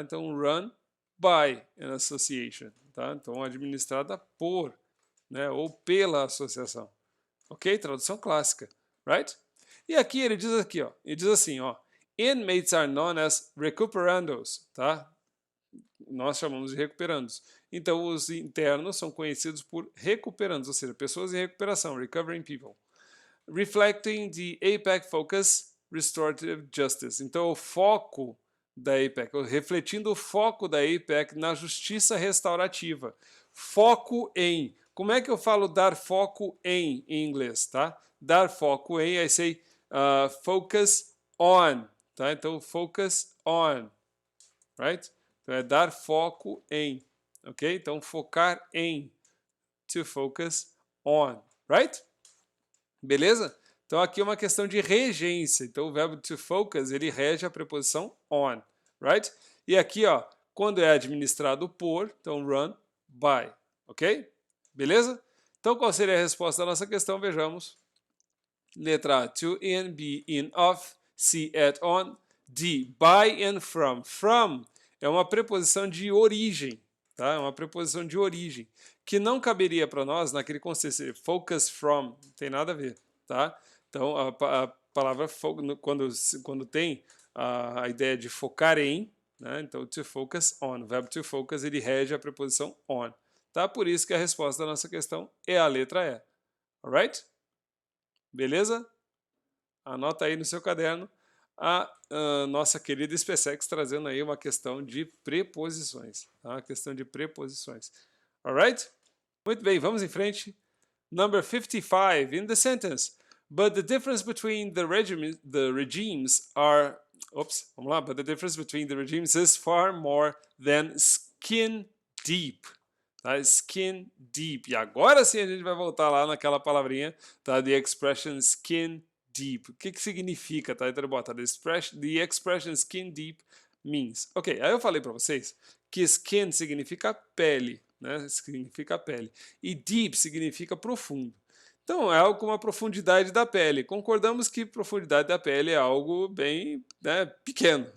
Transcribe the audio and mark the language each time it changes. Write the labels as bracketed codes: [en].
[pt] Então, [en] run by an association. [pt] Tá? Então, administrada por, né, ou pela associação. Ok? Tradução clássica. Right? E aqui ele diz aqui, ó, ele diz assim, ó, [en] inmates are known as recuperandos, [pt] tá? Nós chamamos de recuperandos. Então, os internos são conhecidos por recuperandos, ou seja, pessoas em recuperação, [en] recovering people. Reflecting the APEC focus, restorative justice. [pt] Então, o foco da APEC, refletindo o foco da APEC na justiça restaurativa. Foco em. Como é que eu falo dar foco em inglês, tá? Dar foco em, [en] I say focus on, [pt] tá? Então, focus on, right? Então, é dar foco em, ok? Então, focar em, [en] to focus on, [pt] right? Beleza? Então, aqui é uma questão de regência. Então, o verbo to focus, ele rege a preposição on, right? E aqui, ó, quando é administrado por, então, run by, ok? Beleza? Então, qual seria a resposta da nossa questão? Vejamos. Letra A, to, in, B, in, of, C, at, on, D, by and from. From é uma preposição de origem, tá? É uma preposição de origem, que não caberia para nós naquele conceito, [en] focus from, [pt] não tem nada a ver, tá? Então, a palavra quando tem a ideia de focar em, né? Então, [en] to focus on, [pt] o verbo to focus, ele rege a preposição on, tá? Por isso que a resposta da nossa questão é a letra E, alright? Beleza? Anota aí no seu caderno a nossa querida SpaceX trazendo aí uma questão de preposições. Tá? Uma questão de preposições. Alright? Muito bem, vamos em frente. [en] Number 55, in the sentence. But the difference between the regimes are... Oops, [pt] vamos lá. [en] But the difference between the regimes is far more than skin deep. [pt] Tá? Skin deep. E agora sim a gente vai voltar lá naquela palavrinha, tá? [en] The expression skin deep. [pt] O que que significa, tá? Então ele bota [en] the expression skin deep means. [pt] Ok, aí eu falei para vocês que skin significa pele, né? Significa pele. E deep significa profundo. Então é algo com uma profundidade da pele. Concordamos que profundidade da pele é algo bem, né, pequeno.